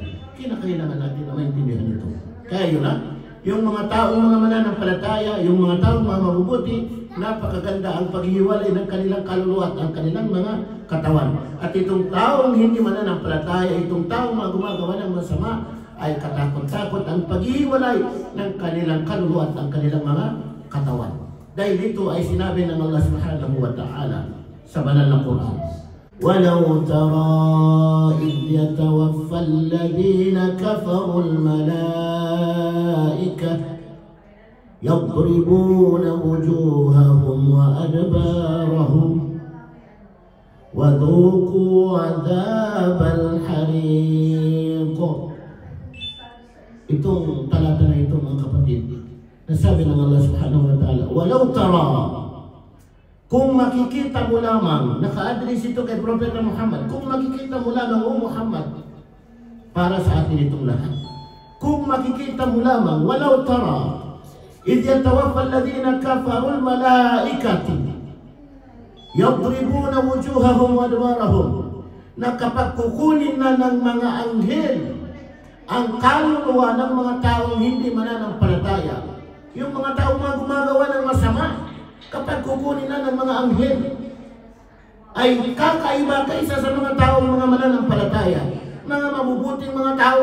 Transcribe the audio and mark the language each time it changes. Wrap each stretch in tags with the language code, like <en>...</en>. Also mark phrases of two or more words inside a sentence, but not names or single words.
<tl>Kinakailangan natin na maintindihan ito. Kaya yun yung mga taong mga mananampalataya, yung mga taong mga mabubuti, napakaganda ang paghihiwalay ng kanilang kaluluwa at ang kanilang mga katawan. At itong taong hindi mananampalataya, itong taong mga gumagawa ng masama, ay katakot-takot ang paghihiwalay ng kanilang kaluluwa at ang kanilang mga katawan. Dahil ito ay sinabi ng Allah</tl> <ar>سبحانه وتعالى</ar> <tl>sa banal na Quran.</tl> <ar>وَلَوْ تَرَى إِذْ يَتَوَفَّى الَّذِينَ كَفَرُوا الْمَلَائِكَةَ يَضْرِبُونَ وُجُوهَهُمْ وَأَدْبَارَهُمْ وَذُوقُوا عَذَابَ الْحَرِيقِ.</ar> <tl>Itong talata na ito mga kapatid, nasabi ng Allah</tl> <ar>سبحانه وتعالى, ولو ترى,</ar> <tl>kung makikita mo lamang, naka-address ito kay Propeta Muhammad, kung makikita mo lamang, O Muhammad, para sa atin itong lahat. Kung makikita mo lamang,</tl> <ar>ولو ترى إذ يتوفى الذين كفروا الملائكة يضربون وجوههم وأدبارهم,</ar> <tl>na kapag kukunin na ng mga anghel ang kaluluwa ng mga taong hindi mananampalataya, yung mga taong mga gumagawa ng masama, kapag kukunin na ng mga anghel, ay kakaiba kaysa sa mga taong mga mananampalataya, mga mabubuting mga tao.</tl>